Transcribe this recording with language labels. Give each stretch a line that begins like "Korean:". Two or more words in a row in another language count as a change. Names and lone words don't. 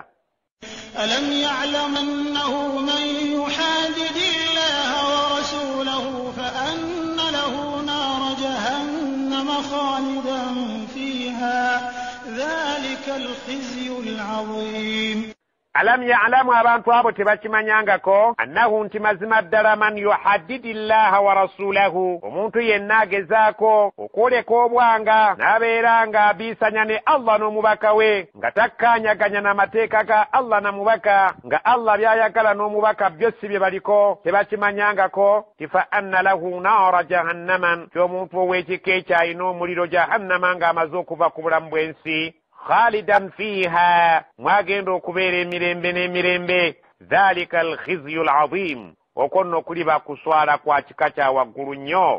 Arabic: ألم يعلم أنه من يحادد الله ورسوله فأن له نار جهنم خالدا فيها ذلك الخزي العظيم. ألم يعلم
Ganda: abantu abo tebakimanyangako annahu nti mazima ddala
Arabic: من يحادد الله ورسوله
Ganda: omuntu yenna agezaako okwoleka obwanga n'abeera ng'abiisanya ne Allah n'omubaka we nga takkaanyaganya n'amateeka ga Allah na mubaka nga Allah by'ayagala n'omubaka byo si bye baliko tebakimanyangako tifa
Arabic: أن له نار جهنم
Ganda: ky'omuntu ow'ekika ekyalina omuliro jahannama ng'amaze okuva ku bulamu bw'ensi
Arabic: خالدا فيها
Ganda: mwagenda okubeera emirembe n'emirembe
Arabic: ذلك الخزي العظيم
Ganda: okwo nno kuliba kuswala kwa kika kya waggulu nnyo.